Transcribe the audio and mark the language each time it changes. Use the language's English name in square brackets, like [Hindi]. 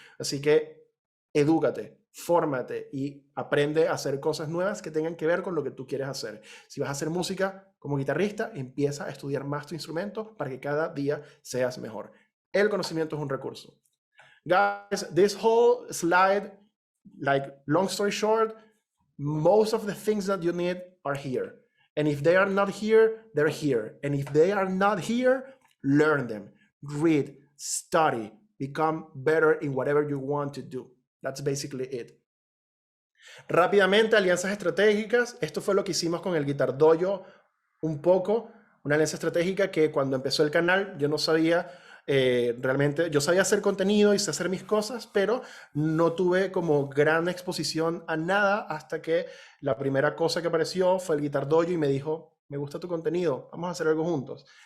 [Spanish] Así que edúcate, fórmate y aprende a hacer cosas nuevas que tengan que ver con lo que tú quieres hacer. Si vas a hacer música como guitarrista, empieza a estudiar más tu instrumento para que cada día seas mejor. El conocimiento es un recurso. [English] Guys, this whole slide like, long story short, most of the things that you need are here. And if they are not here, they're here. And if they are not here, learn them, read, study, become better in whatever you want to do. That's basically it. [Spanish] Rápidamente, alianzas estratégicas. Esto fue lo que hicimos con el Guitar DOJO un poco. Una alianza estratégica que cuando empezó el canal yo no sabía realmente, yo sabía hacer contenido y sé hacer mis cosas, pero no tuve como gran exposición a nada hasta que la primera cosa que apareció fue el Guitar DOJO y me dijo, me gusta tu contenido, vamos a hacer algo juntos.